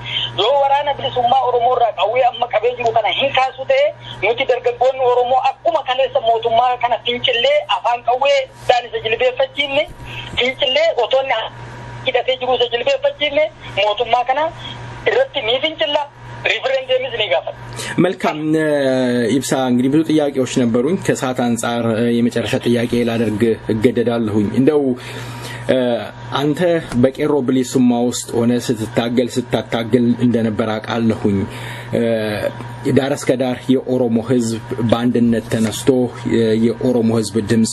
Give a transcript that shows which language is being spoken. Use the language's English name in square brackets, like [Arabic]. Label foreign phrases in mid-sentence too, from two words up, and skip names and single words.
[Oromo] Yoo waraana bilisummaa Oromoo irraa qawwee amma qabee jiru kana hin kaasu ta'e nuti dargaggoonni Oromoo akkuma kaleessa mootummaa kana fincillee afaan qawwee dhaan isa jilbeeffachiifne fincillee otonni hidhatee jiru isa jilbeeffachiifne mootummaa kana irratti ni fincilla. [Amharic] ሪፈረንደምስ ሊጋፋ መልካም ኢብሳ እንግዲህ ብዙ ጥያቄዎች ነበሩኝ ከሰዓት አንፃር የመጨረሻ ጥያቄ ላደርግ እገደዳለሁኝ እንደው አንተ በቄሮ ብሊሱማ ውስጥ ሆነ ስታታገል እንደነበር አቃለሁኝ ዳር እስከ ዳር የኦሮሞ ህዝብ በአንድነት ተነስቶ የኦሮሞ ህዝብ ድምጽ